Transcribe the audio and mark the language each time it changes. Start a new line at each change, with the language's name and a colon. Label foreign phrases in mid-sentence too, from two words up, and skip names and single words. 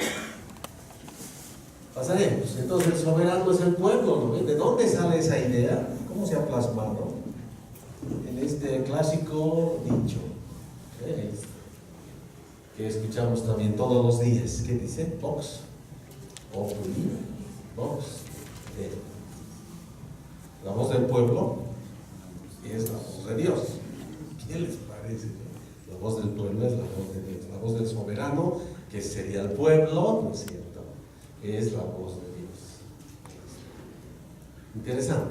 Spanish: Pasaremos. Entonces el soberano es el pueblo, ¿no? ¿De dónde sale esa idea? ¿Cómo se ha plasmado? En este clásico dicho, ¿eh? Que escuchamos también todos los días. ¿Qué dice?
Latin: Vox populi, vox Dei.
Spanish: La voz del pueblo es la voz de Dios. ¿Qué les parece? La voz del pueblo es la voz de Dios. La voz del soberano, que sería el pueblo, ¿no es cierto? Es la voz de Dios. Interesante.